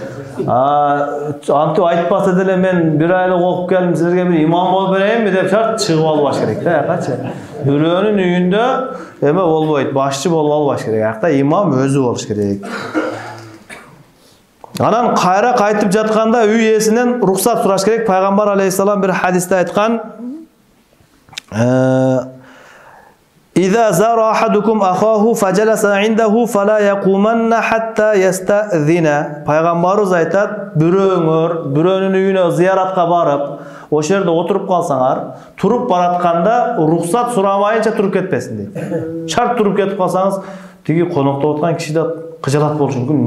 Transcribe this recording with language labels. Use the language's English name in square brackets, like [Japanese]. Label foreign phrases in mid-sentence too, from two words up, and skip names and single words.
[Kyrgyz] Антип айтпаса деле мен бир айлык окуп келдим, силерге бир имам болуп берейинби деп шарт чыгып албаш керек да, якачы. Бирөөнүн үйүндө эме болбойт, башчы болуп албаш керек. Акта имам өзү болуш керек. Анан кайра кайтып жатканда үй ээсинен рухсат сураш керек. Пайгамбар алейхиссалам бир хадисте айткан: [Arabic] "إذا زار أحدكم أخاه فجلس عنده فلا يقومن حتى يستأذنه." [Kyrgyz] Пайгамбарыбыз айтат: бирөөңөр бирөөнүн үйүнө зыяратка барып, ошол жерде отуруп калсаңар, туруп баратканда рухсат сурамайынча туруп кетпесин дейт. Шарт туруп кетип калсаңыз, тиги коноктоп аткан киши да кыжалат болушу мүмкүн.